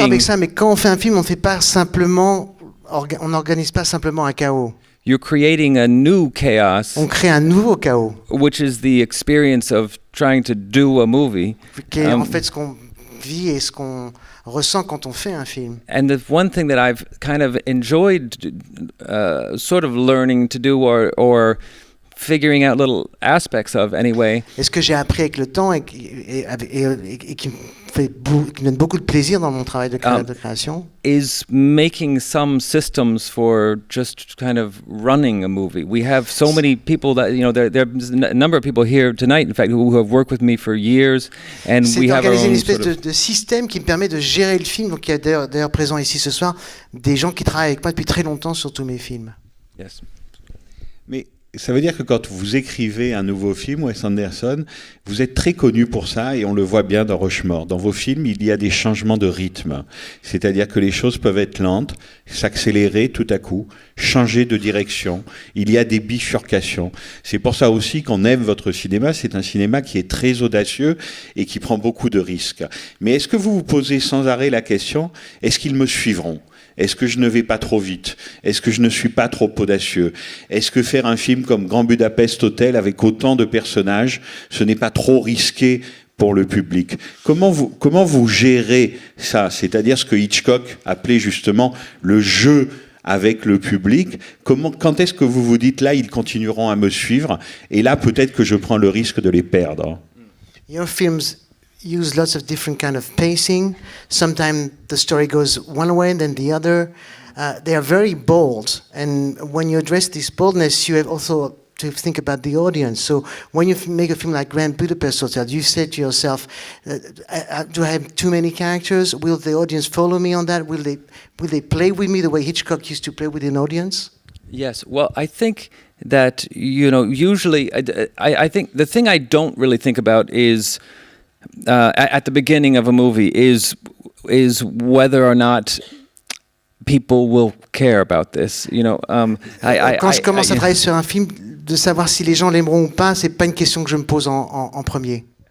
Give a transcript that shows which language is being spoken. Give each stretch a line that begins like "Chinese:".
French: avec ça, mais quand on fait un film, on fait pas simplement, on n'organise pas simplement un chaos.
English: You're creating a new chaos,
French: On crée un nouveau chaos,
English: which is the experience of trying to do a movie.
French: qui est en fait ce qu'on vit et ce qu'on ressent quand on fait un film.
English: And the one thing that I've kind of enjoyed, sort of learning to do or figuring out little aspects of anyway.
French: Et ce que j'ai appris avec le temps et qui me donne beaucoup de plaisir dans mon travail de création,
English: Is making some systems for just kind of running a movie. We have so many people that, there's a number of people here tonight, in fact, who have worked with me for years, and
French: c'est
English: we have our
French: d'organiser une
English: own
French: espèce
English: sort of...
French: de système qui me permet de gérer le film. Donc il y a d'ailleurs présent ici ce soir des gens qui travaillent avec moi depuis très longtemps sur tous mes films.
English: Yes.
French: Mais ça veut dire que quand vous écrivez un nouveau film, Wes Anderson, vous êtes très connu pour ça et on le voit bien dans Rushmore. Dans vos films, il y a des changements de rythme. C'est-à-dire que les choses peuvent être lentes, s'accélérer tout à coup, changer de direction. Il y a des bifurcations. C'est pour ça aussi qu'on aime votre cinéma. C'est un cinéma qui est très audacieux et qui prend beaucoup de risques. Mais est-ce que vous vous posez sans arrêt la question, est-ce qu'ils me suivront ? Est-ce que je ne vais pas trop vite ? Est-ce que je ne suis pas trop audacieux ? Est-ce que faire un film comme Grand Budapest Hotel avec autant de personnages, ce n'est pas trop risqué pour le public ? Comment vous gérez ça ? C'est-à-dire ce que Hitchcock appelait justement le jeu avec le public. Quand est-ce que vous vous dites là, ils continueront à me suivre et là, peut-être que je prends le risque de les perdre ?
English: Your films use lots of different kind of pacing. Sometimes the story goes one way and then the other. They are very bold, and when you address this boldness, you have also to think about the audience. So when you make a film like Grand Budapest Hotel, you say to yourself, do I have too many characters? Will the audience follow me on that? Will they play with me the way Hitchcock used to play with an audience? Yes. Well, I think that, usually, I think the thing I don't really think about is at the beginning of a movie is whether or not people will care about this.
French: Quand je commence à travailler sur un film, de savoir si les gens l'aimeront ou pas, c'est pas une question que je me pose en premier.